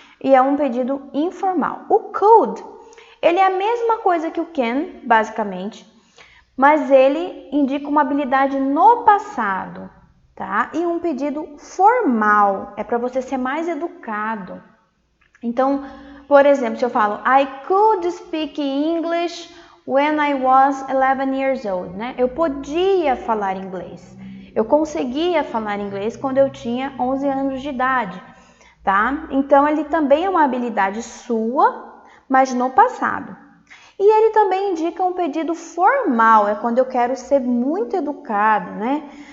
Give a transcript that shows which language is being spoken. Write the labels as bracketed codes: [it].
[pt] E é um pedido informal. O could, ele é a mesma coisa que o can, basicamente, mas ele indica uma habilidade no passado, tá? E um pedido formal, é para você ser mais educado. Então, por exemplo, se eu falo [en] I could speak English when I was 11 years old, [pt] né? Eu podia falar inglês. Eu conseguia falar inglês quando eu tinha 11 anos de idade, tá? Então, ele também é uma habilidade sua, mas no passado. E ele também indica um pedido formal, é quando eu quero ser muito educado, né?